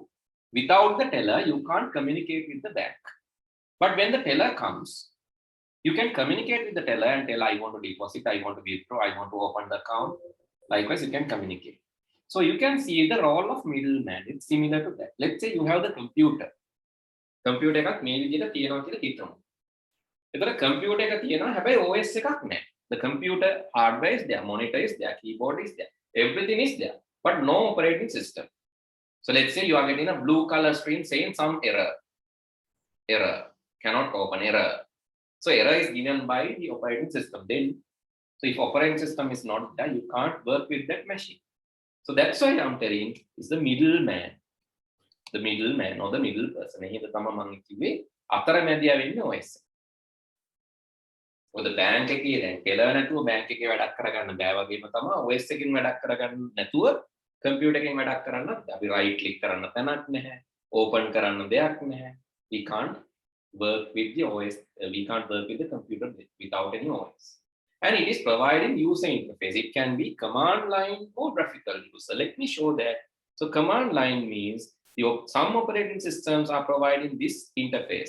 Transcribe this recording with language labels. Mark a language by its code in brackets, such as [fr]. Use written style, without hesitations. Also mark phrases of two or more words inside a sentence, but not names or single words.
[en] Without the teller, you can't communicate with the bank. But when the teller comes, you can communicate with the teller and tell, I want to deposit, I want to withdraw, I want to open the account. Likewise, you can communicate. So you can see the role of middleman. It's similar to that. Let's say you have the computer. [si] Computer එකක් මේ විදිහට තියෙනවා කියලා හිතමු. එතකොට computer එක තියෙනවා හැබැයි OS එකක් නැහැ. [en] The computer hardware is there, monitor is there, keyboard is there, everything is there, but no operating system. So let's say you are getting a blue color screen saying some error, cannot open, error. So error is given by the operating system. Then, so if operating system is not there, you can't work with that machine. So that's why I'm telling is the middleman or the middle person. [si] එහෙම තමයි මම කිව්වේ අතරමැදියා වෙන්නේ OS. ඔය බැංක් එකේ දැන් ටෙලර් නැතුව බැංක් එකේ වැඩක් කරගන්න බෑ වගේම තමයි OS එකකින් වැඩක් කරගන්න නැතුව කම්පියුටර් එකකින් වැඩක් කරන්නත් අපි [en] right click [si] කරන්න තැනක් නැහැ, open කරන්න දෙයක් නැහැ. [en] We can't work with the OS, we can't work with the computer without any OS. And it is providing user interface. It can be command line or graphical user. Let me show that. So command line means some operating systems are providing this interface.